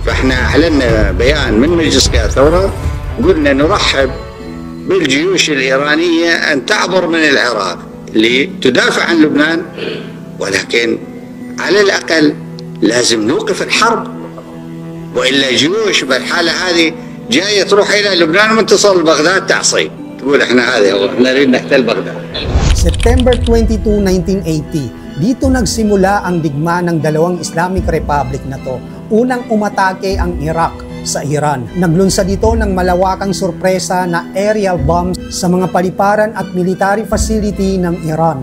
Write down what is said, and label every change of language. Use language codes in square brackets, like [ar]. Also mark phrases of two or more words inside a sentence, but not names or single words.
[ar] فاحنا اعلنا بيان من مجلس قيادة الثورة، قلنا نرحب بالجيوش الإيرانية أن تعبر من العراق لتدافع عن لبنان، ولكن على الأقل لازم نوقف الحرب، وإلا جيوش بالحالة هذه جاية تروح إلى لبنان ومن تصل بغداد تعصي تقول احنا هذا هو نريد نحتل بغداد. [tl] September 22, 1980, dito nagsimula ang digma ng dalawang [en] Islamic Republic [tl] na to. Unang umatake ang Iraq sa Iran. Naglunsad ito ng malawakang sorpresa na [en] aerial bombs [tl] sa mga paliparan at [en] military facility [tl] ng Iran.